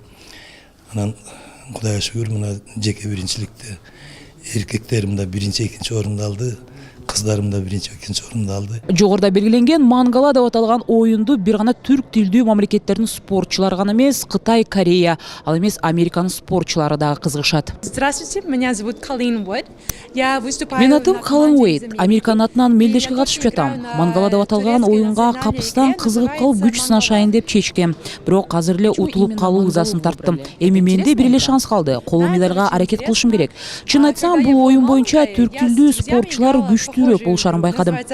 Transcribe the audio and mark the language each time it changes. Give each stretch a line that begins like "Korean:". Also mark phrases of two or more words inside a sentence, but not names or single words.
Kyrgyz: Анан Кудайга шүгүр, мына жеке биринчиликте эркектерим да биринчи, экинчи орунду алды. Кыздарым да биринчи, экинчи орунду алды. Жогоруда белгиленген мангала деп аталган оюнду бир гана түрк тилдүү мамлекеттердин спортчулары гана эмес, Кытай, Корея, ал эмес Американын спортчулары дагы кызыгышат.
Russian: Здравствуйте, меня зовут Колин Уэйд. Я выступаю.
Kyrgyz: Менин атым Колин Уэйд. Американын атынан мелдешке катышып жатам. Мангала деп аталган оюнга капыстан кызыгып калып күч сынашайын деп чечкем. Бирок азыр эле утулуп калуу ызасын тарттым. Эми менде бир эле шанс калды. Коло медальга аракет кылышым керек. Чын айтсам, бул оюн боюнча түрк тилдүү спортчулар күчтүүрөөк болушарын байкадым.